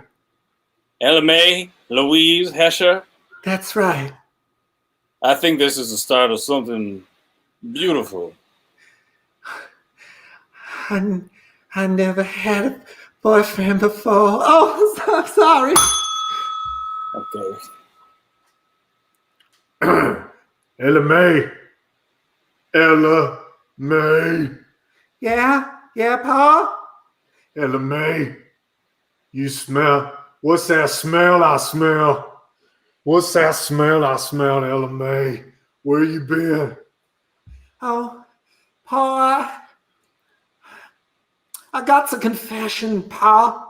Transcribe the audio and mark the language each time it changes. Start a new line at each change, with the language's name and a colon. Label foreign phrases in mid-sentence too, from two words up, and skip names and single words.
English: Ella Mae Louise Hesher? That's right. I think this is the start of something beautiful. I never had a boyfriend before. Oh, I'm sorry. Okay. Ella Mae. Yeah, Pa? Ella Mae, you smell. What's that smell I smell? What's that smell I smell, Ella Mae? Where you been? Oh, Pa, I got a confession, Pa.